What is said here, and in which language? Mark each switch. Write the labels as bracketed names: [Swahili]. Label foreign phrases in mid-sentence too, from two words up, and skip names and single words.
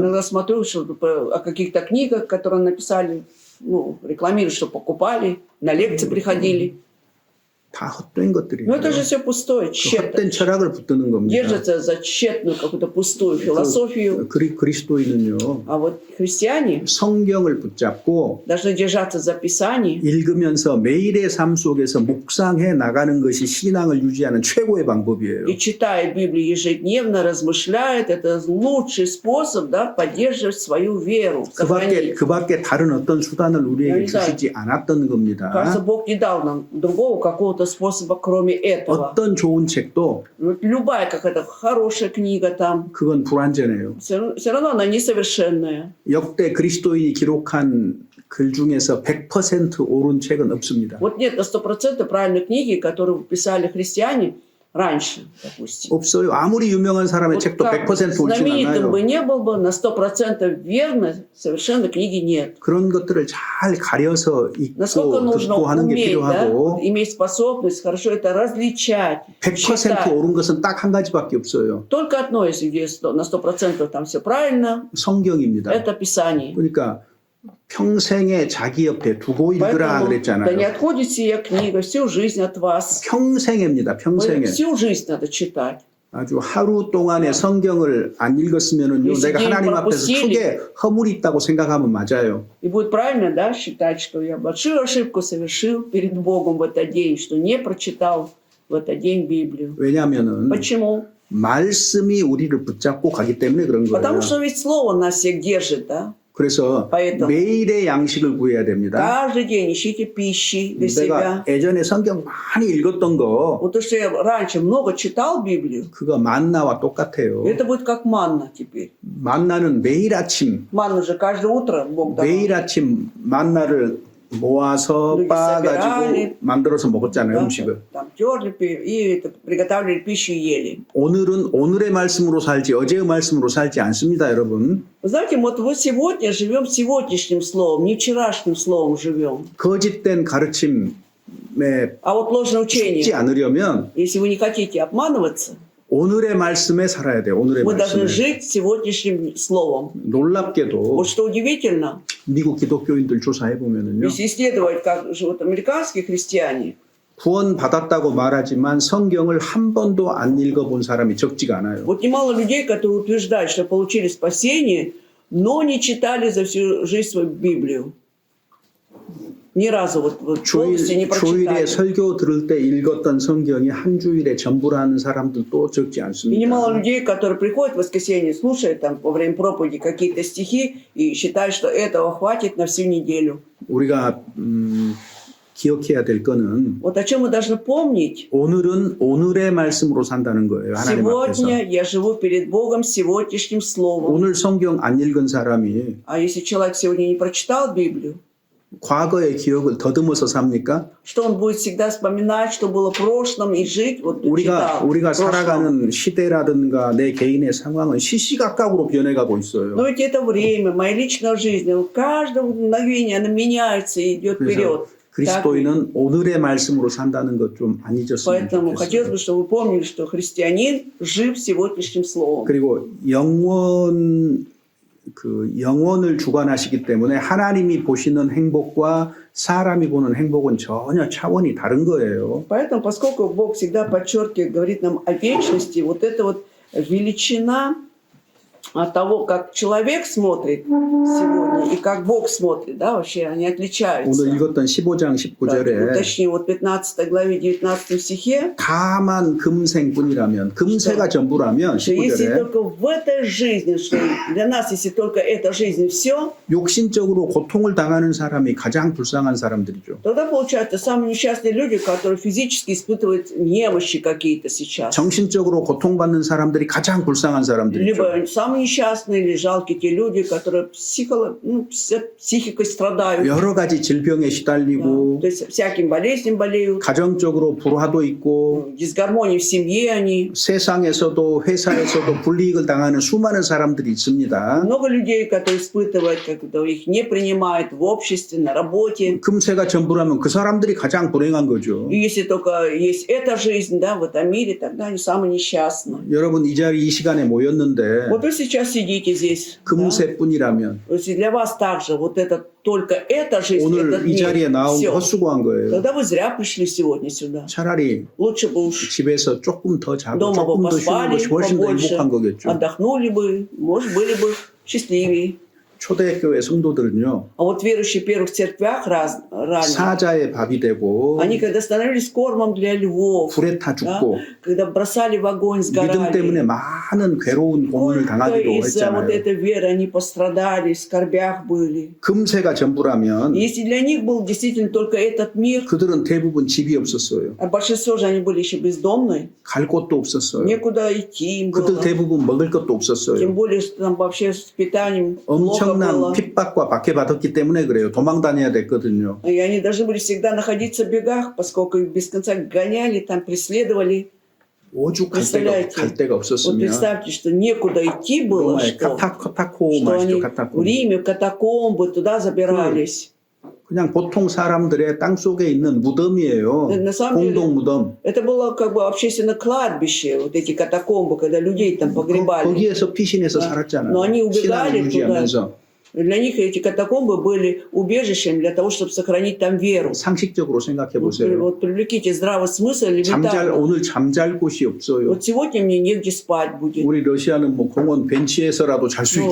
[Russian] Иногда смотрю что, о каких-то книгах, которые написали, ну, рекламируют, что покупали, на лекции приходили. [Korean] 다 헛된 것들이에요. [Russian] Но это же все пустое, [Korean] 그 [Russian] тщетно. [Korean] 헛된 철학을 붙드는 겁니다. [Russian] Держатся за тщетную какую-то пустую философию. [Korean] 그리스도인은요. [Russian] А вот христиане [Korean] 성경을 붙잡고 [Russian] должны держаться за Писание [Korean] 읽으면서 매일의 삶 속에서 묵상해 나가는 것이 신앙을 유지하는 최고의 방법이에요. [Russian] и читая Библию ежедневно, размышляет. Это лучший способ, да, поддерживать свою веру. сохранить. [Korean] 그 밖에 다른 어떤 수단을 우리에게 그러니까 주시지 않았던 겁니다. [Russian] Кажется, Бог не дал нам другого какого-то способа, кроме этого. [Korean] 어떤 좋은 책도 [Russian] Вот любая какая-то хорошая книга там, [Korean] 그건 불완전해요. [Russian] все равно она несовершенная. [Korean] 역대 그리스도인이 기록한 글 중에서 100% 옳은 책은 없습니다. [Russian] Вот нет на 100% правильной книги, которую писали христиане раньше, допустим. [Korean] 없어요. 아무리 유명한 사람의 [Russian] Вот [Korean] 책도 [Russian] как [Korean] 100% 옳진 [Russian] знаменитым бы [Korean] 않아요. [Russian] не был бы, на 100% верно, совершенно книги нет. [Korean] 그런 것들을 잘 가려서 [Russian] Насколько [Korean] 읽고 [Russian] нужно [Korean] 듣고 하는 게 [Russian] уметь, да, [Korean] 필요하고 [Russian] иметь способность хорошо это различать, [Korean] 100% [Russian] считать. [Korean] 옳은 것은 딱 한 가지밖에 없어요. [Russian] Только одно, если на 100% там все правильно, [Korean] 성경입니다. [Russian] это Писание. [Korean] 그러니까 평생에 자기 옆에 두고 읽으라 [Russian] Поэтому, да не [Korean] 그랬잖아요. [Russian] отходит сия книга всю жизнь от вас. [Korean] 평생입니다. 평생에. [Russian] Всю жизнь надо читать. [Korean] 아주 하루 동안에 성경을 안 읽었으면은요, [Russian] если [Korean] 내가 [Russian] день [Korean] 하나님 앞에서 [Russian] пропустили, [Korean] 크게 허물이 있다고 생각하면 맞아요. [Russian] И будет правильно, да, считать, что я большую ошибку совершил перед Богом в этот день, что не прочитал в этот день Библию. [Korean] 왜냐하면은 [Russian] Почему? [Korean] 말씀이 우리를 붙잡고 가기 때문에 그런 거예요. [Russian] Потому что ведь Слово нас всех держит, да? [Korean] 그래서 [Russian] поэтому [Korean] 매일의 양식을 구해야 됩니다. [Russian] Каждый день ищите пищи для [Korean] 내가 [Russian] себя. [Korean] 예전에 성경 많이 읽었던 거 [Russian] Вот то, что я раньше много читал Библию, [Korean] 그거 만나와 똑같아요. [Russian] это будет как манна теперь. [Korean] 만나는 매일 아침 [Russian] Манну же каждое утро Бог давал. [Korean] 매일 아침 만나를 모아서 [Russian] люди [Korean] 빻아가지고 [Russian] собирали, [Korean] 만들어서 먹었잖아요, [Russian] да, [Korean] 음식을. [Russian] там терли и это, приготавливали пищу и ели. [Korean] 오늘은 오늘의 말씀으로 살지 어제의 말씀으로 살지 않습니다, 여러분. [Russian] Вы знаете, вот мы сегодня живем сегодняшним словом, не вчерашним словом живем. [Korean] 거짓된 가르침에 [Russian] А вот ложное [Korean] 죽지 [Russian] учение, [Korean] 않으려면 [Russian] если вы не хотите обманываться, [Korean] 오늘의 말씀에 살아야 돼요. 오늘의 [Russian] вы должны [Korean] 말씀에. [Russian] жить сегодняшним словом. [Korean] 놀랍게도 [Russian] Вот что удивительно, [Korean] 미국 기독교인들 조사해 보면은요. [Russian] если исследовать, как живут американские христиане, [Korean] 구원 받았다고 말하지만 성경을 한 번도 안 읽어본 사람이 적지가 않아요. [Russian] вот немало людей, которые утверждают, что получили спасение, но не читали за всю жизнь свою Библию. Ни разу вот полностью не [Korean] 주일에 [Russian] прочитали. [Korean] 설교 들을 때 읽었던 성경이 한 주일에 전부라는 사람들도 적지 [Russian] И [Korean] 않습니다. [Russian] немало людей, которые приходят в воскресенье, слушают там во время проповеди какие-то стихи и считают, что этого хватит на всю неделю. [Korean] 우리가 기억해야 될 거는 [Russian] Вот о чем мы должны помнить. [Korean] 오늘은 오늘의 말씀으로 산다는 거예요. 하나님 앞에서. [Russian] Сегодня я живу перед Богом сегодняшним словом. [Korean] 오늘 성경 안 읽은 사람이 [Russian] А если человек сегодня не прочитал Библию, [Korean] 과거의 기억을 더듬어서 삽니까? [Russian] что он будет всегда вспоминать, что было в прошлом, и жить вот [Korean] 우리가 [Russian] читал в прошлом. [Korean] 살아가는 시대라든가 내 개인의 상황은 시시각각으로 변해가고 있어요. [Russian] Но ведь это время, моя личная жизнь, каждое мгновение она меняется и идет вперед. [Korean] 그리스도인은 오늘의 말씀으로 산다는 것 좀 안 잊었으면 [Russian] Поэтому хотелось [Korean] 좋겠어요. [Russian] бы, чтобы вы помнили, что христианин жив сегодняшним словом. [Korean] 그리고 영원을 주관하시기 때문에 하나님이 보시는 행복과 사람이 보는 행복은 전혀 차원이 다른 거예요. [Russian] Поэтому, поскольку Бог всегда подчеркивает, говорит нам о вечности, вот эта вот величина от того, как человек смотрит сегодня и как Бог смотрит, да, вообще они отличаются. [Korean] 오늘 읽었던 15장 [Russian] Да, [Korean] 19절에 [Russian] уточню, вот 15 главе 19 стихе, [Korean] 다만 금생뿐이라면 금세가 전부라면 [Russian] что если [Korean] 19절에 [Russian] только в этой жизни, что для нас, если только эта жизнь все, [Korean] 욕신적으로 고통을 당하는 사람이 가장 불쌍한 사람들이죠. [Russian] тогда получается самые несчастные люди, которые физически испытывают немощи какие-то сейчас. [Korean] 정신적으로 고통받는 사람들이 가장 불쌍한 사람들이죠. [Russian] Либо самые несчастные или жалкие те люди, которые психикой страдают. [Korean] 여러 가지 질병에 [Russian] Да. [Korean] 시달리고 [Russian] То есть всяким болезням болеют, [Korean] 가정적으로 불화도 있고 [Russian] дисгармонии в семье они. [Korean] 세상에서도 회사에서도 불이익을 당하는 수많은 사람들이 있습니다. [Russian] Много людей, которые испытывают, когда их не принимают в обществе, на работе. [Korean] 금세가 전부라면 그 사람들이 가장 불행한 거죠. [Russian] И если только есть эта жизнь, да, в этом мире, тогда они самые несчастные. [Korean] 여러분 이 자리 이 시간에 모였는데 [Russian] Вот вы сейчас сидите здесь. Да? [Korean] 금세뿐이라면 [Russian] Если для вас также вот это только эта жизнь, [Korean] 오늘 [Russian] этот [Korean] 이 자리에 [Russian] мир, [Korean] 나온 거 [Russian] все, [Korean] 헛수고한 거예요. [Russian] тогда вы зря пришли сегодня сюда. [Korean] 차라리 [Russian] Лучше бы уж [Korean] 집에서 조금 더 자고 [Russian] дома бы [Korean] 조금 더 쉬는 [Russian] поспали [Korean] 것이 훨씬 더 [Russian] побольше, [Korean] 행복한 거겠죠. [Russian] отдохнули бы, может, были бы счастливее. [Korean] 초대교회 성도들은요. [Russian] А вот верующие в первых церквях ранее, [Korean] 사자의 밥이 되고 [Russian] они когда становились кормом для львов, [Korean] 불에 타 [Russian] да, [Korean] 죽고 [Russian] когда бросали в огонь, [Korean] 믿음 때문에 [Russian] сгорали, [Korean] 많은 괴로운 고문을 [Russian] только [Korean] 당하기도 [Russian] из-за вот [Korean] 했잖아요. [Russian] этой веры они пострадали, в скорбях были. [Korean] 금세가 전부라면 [Russian] И если для них был действительно только этот мир, [Korean] 그들은 대부분 집이 없었어요. [Russian] а большинство же они были еще бездомные, [Korean] 갈 곳도 없었어요. [Russian] некуда идти им [Korean] 그들 [Russian] было. [Korean] 대부분 먹을 것도 [Russian] Тем [Korean] 없었어요. [Russian] более, что там вообще с питанием плохо [Korean] 엄청난 [Russian] было. [Korean] 핍박과 박해받았기 때문에 그래요. 도망 다녀야 됐거든요. [Russian] И они должны были всегда находиться в бегах, поскольку их без конца гоняли, там преследовали. [Korean] 오죽 갈 [Russian] Представляете? [Korean] 데가 [Russian] Вот [Korean] 없었으면 [Russian] представьте, что некуда идти было, [Korean] 로마의 [Russian] что [Korean] 카타코마 [Russian] они [Korean] 아시죠? [Russian] в [Korean] 카타코마. [Russian] Риме, в катакомбы, туда забирались. [Korean] 그냥 보통 사람들의 땅 속에 있는 무덤이에요. [Russian] На самом деле, [Korean] 공동 무덤. [Russian] это было как бы общественное кладбище, вот эти катакомбы, когда людей там погребали. [Korean] 거기에서 피신해서 [Russian] Да. [Korean] 살았잖아요. [Russian] Но они [Korean] 신앙을 [Russian] убегали [Korean] 유지하면서 [Russian] Для них эти катакомбы были убежищем для того, чтобы сохранить там веру. [Korean] 상식적으로 생각해 [Russian] Вот, [Korean] 보세요. [Russian] вот привлеките здравый смысл элементарно. [Korean] 오늘 잠잘 곳이 없어요. [Russian] Вот сегодня мне негде спать будет. [Korean] 우리 러시아는 뭐 공원 벤치에서라도 잘 수